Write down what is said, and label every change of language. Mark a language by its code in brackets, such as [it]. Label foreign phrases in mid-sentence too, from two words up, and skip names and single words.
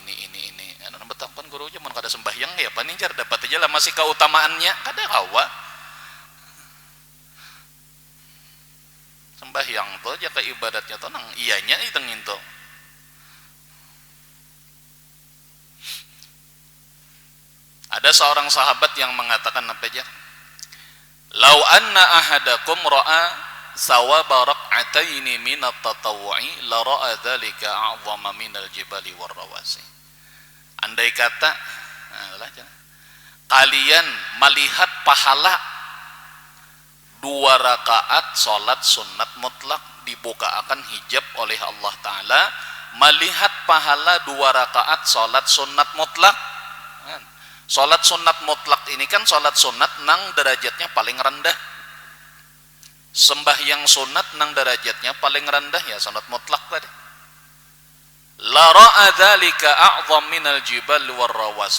[bjn] Nah, betapkan guru aja mun kada sembahyang ya paninjar dapat aja lah masih keutamaannya kada kawa. Sembahyang tuh aja ke ibadatnya tuh nang iyanya itu nginto. [id] Ada seorang sahabat yang mengatakan apa aja? [ar] لو أن أحدكم رأى ثواب ركعتين من التطوع لرأى ذلك أعظم من الجبال الرواسي. [id] Andai kata kalian melihat pahala 2 rakaat salat sunat mutlak dibukakan hijab oleh Allah Ta'ala, melihat pahala 2 rakaat salat sunat mutlak. [bjn] Salat sunat mutlak ini kan salat sunat nang derajatnya paling rendah. Sembahyang sunat nang derajatnya paling rendah ya salat mutlak tadi. [ar] لرأى ذلك أعظم من الجبال الرواسي.